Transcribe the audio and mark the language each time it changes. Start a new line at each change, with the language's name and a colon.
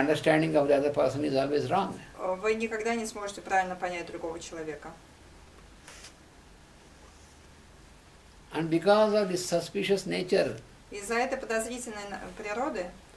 English: understanding of the other person is always wrong.
Russian: вы никогда не сможете правильно понять другого человека.
English: And because of this suspicious nature,
Russian: Из-за этой подозрительной природы,